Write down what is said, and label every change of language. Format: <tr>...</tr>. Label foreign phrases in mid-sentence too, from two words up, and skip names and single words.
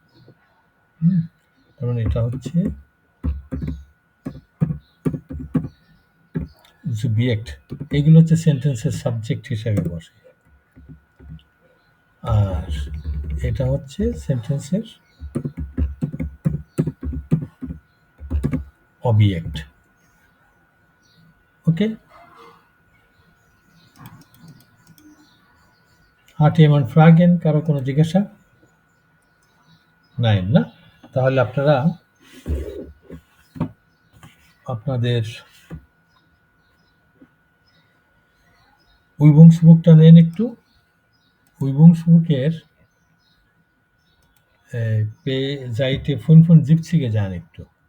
<bn>কারণ এটা হচ্ছে সাবজেক্ট, এগুলো হচ্ছে সেন্টেন্সের সাবজেক্ট হিসাবে বসে, আর এটা হচ্ছে সেন্টেন্সের অবজেক্ট। ওকে,</bn> <de>hat jemand Fragen?</de> <bn>কারো কোনো জিজ্ঞাসা নাই না? তাহলে আপনারা আপনাদের উইবংসবুকটা নেন একটু। উইবংসবুকের যাইতে 55 যান একটু।</bn>